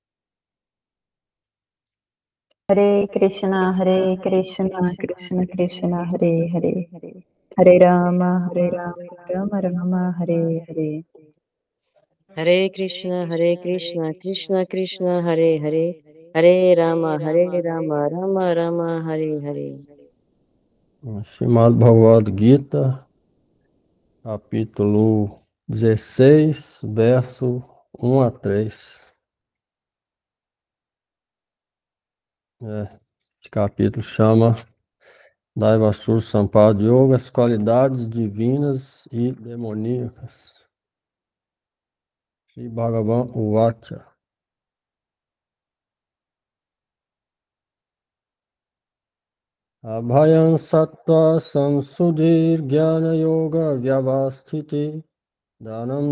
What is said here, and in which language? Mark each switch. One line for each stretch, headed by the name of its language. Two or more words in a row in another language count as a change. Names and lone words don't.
Sanskrit: हरे कृष्ण कृष्ण कृष्ण हरे हरे हरे राम राम राम हरे हरे. हरे कृष्ण कृष्ण कृष्ण हरे हरे हरे राम राम राम हरे हरे.
Portuguese: Srimad Bhagavad Gita, capítulo 16, verso 1 a 3. Esse capítulo chama Daivasur Sampada Yoga, as qualidades divinas e demoníacas.
Sanskrit: श्री भगवान् उवाच. अभयं सत्त्व संशुद्धिर् ज्ञान योग व्यवस्थिति दानम्